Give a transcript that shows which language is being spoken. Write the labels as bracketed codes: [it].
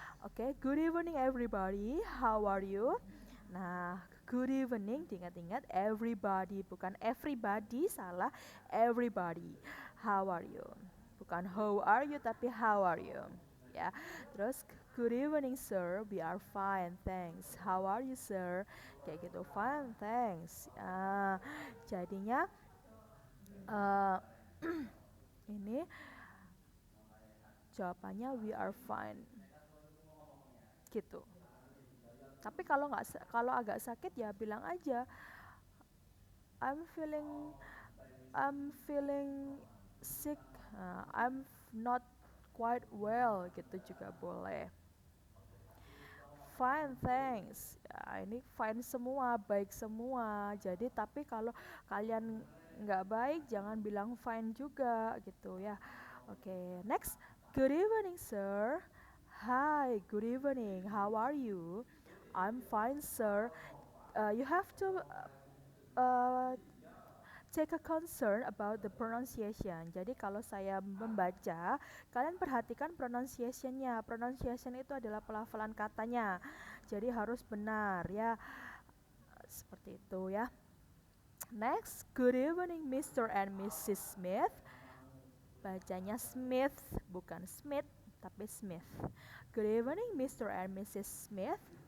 [en] Oke, good evening everybody. How are you? Nah, good evening, [id] diingat-ingat [en] everybody, [id] bukan [en] everybody, [id] salah, [en] everybody. How are you? [id] Bukan [en] how are you, [id] tapi [en] how are you? [id] Ya, terus [en] good evening sir, we are fine, thanks. How are you sir? [id] Kayak gitu, [en] fine, thanks. [id] Jadinya uh, ini jawabannya [en] we are fine, [id] gitu. Tapi kalau agak sakit ya bilang aja [en] I'm feeling I'm feeling sick, I'm not quite well [id] gitu juga boleh. [en] fine, thanks. [id] Ya, ini fine semua, baik semua. Jadi tapi kalau kalian nggak baik, jangan bilang fine juga gitu ya. Oke, next. [en] Good evening, sir. Hi, good evening. How are you? I'm fine, sir. You have to uh, take a concern about the pronunciation. [id] Jadi kalau saya membaca, kalian perhatikan pronunciationnya. Pronunciation itu adalah pelafalan katanya. Jadi harus benar ya. Seperti itu ya. [en] Next, good evening Mr. and Mrs. Smith. [id] Bacanya [en] Smith, [id] bukan [en] Smith, [id] tapi [en] Smith. Good evening Mr. and Mrs. Smith.